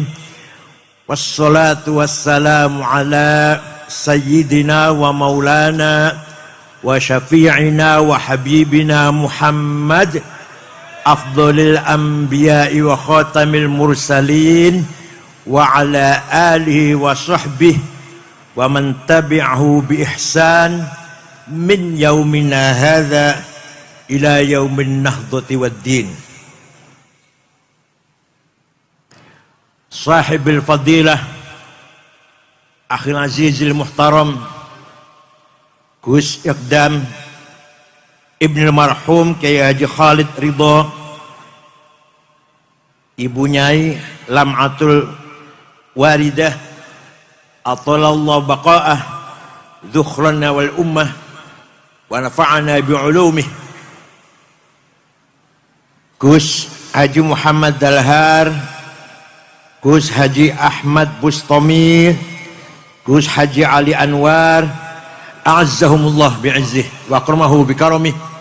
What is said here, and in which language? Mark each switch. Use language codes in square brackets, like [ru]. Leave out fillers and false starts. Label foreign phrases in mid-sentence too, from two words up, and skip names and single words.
[ar] والصلاة والسلام على سيدنا ومولانا وشفيعنا وحبيبنا محمد أفضل الأنبياء وخاتم المرسلين وعلى آله وصحبه ومن تبعه بإحسان من يومنا هذا إلى يوم النهضة والدين. صاحب الفضيلة أخي العزيز المحترم Gus Iqdam ابن المرحوم Kyai Haji Khalid Ridho, Ibu Nyai Lam'atul Waridah أطال الله بقاءها ذخرا للأمة ونفعنا بعلومه, Gus Haji Muhammad Dalhar, Gus Haji Ahmad Bustami, Gus Haji Ali Anwar, أعزهم الله بعزه وأكرمه بكرامه,